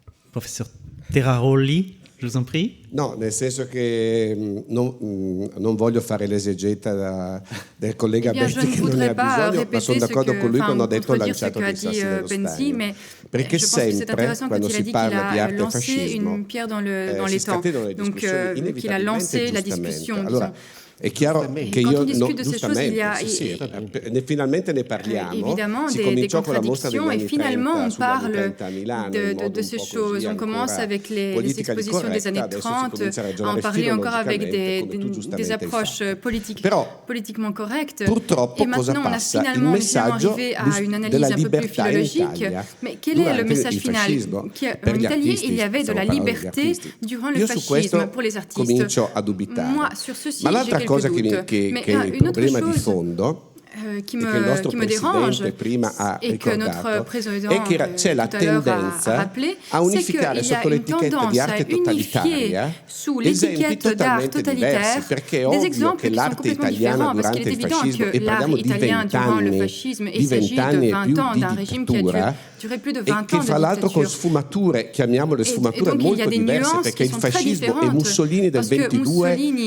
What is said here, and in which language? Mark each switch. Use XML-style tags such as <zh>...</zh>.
<fr>Professeur Terraroli, je vous en prie.</fr> <it>No, nel senso che non voglio fare l'esegeta del collega Benzi che non ne ha bisogno, ma sono d'accordo con lui quando ha detto lanciato dei sassi nello stagno. Perché sempre, quando si parla di arte e fascismo, si scatenano le discussioni inevitabilmente giustamente. Allora, è chiaro che io giustamente, finalmente ne parliamo, si cominciò con la mostra degli anni 30 sulla vita a Milano,</it> <fr>de ces choses. On commence avec les expositions des années 30, à en parler encore avec des approches politiquement correctes. Et maintenant, on a finalement arrivé à une analyse un peu plus philologique. Mais quel est le message final? En Italie, il y avait de la liberté durant le fascisme pour les artistes. Moi, sur ceci, j'ai quelques doutes.</fr> <it>Che è il problema di fondo</it> <fr>qui me dérange et que notre président</fr> <it>c'è la tendenza a unificare sotto l'etichetta di arte totalitaria esempi totalmente diversi, perché è ovvio che l'arte italiana durante il fascismo, e parliamo di 20 anni e più di dittatura, e che fra l'altro con sfumature, chiamiamole sfumature molto diverse, perché il fascismo e Mussolini del 22</it>